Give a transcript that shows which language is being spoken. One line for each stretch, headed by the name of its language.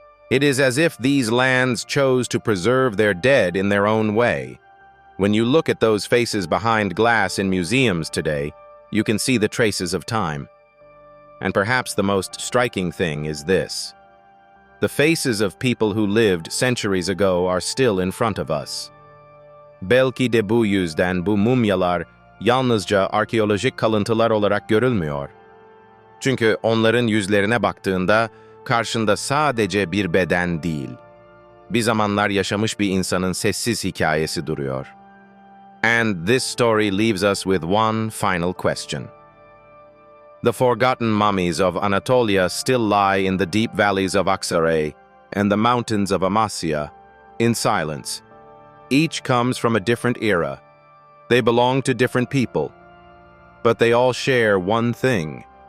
English: It is as if these lands chose to preserve their dead in their own way. When you look at those faces behind glass in museums today, you can see the traces of time. And perhaps the most striking thing is this. The faces of people who lived centuries ago are still in front of us.
Turkish: Belki de bu yüzden bu mumyalar yalnızca arkeolojik kalıntılar olarak görülmüyor. Çünkü onların yüzlerine baktığında karşında sadece bir beden değil, bir zamanlar yaşamış bir insanın sessiz hikayesi duruyor.
English: And this story leaves us with one final question. The forgotten mummies of Anatolia still lie in the deep valleys of Aksaray and the mountains of Amasya, in silence. Each comes from a different era. They belong to different people, but they all share one thing.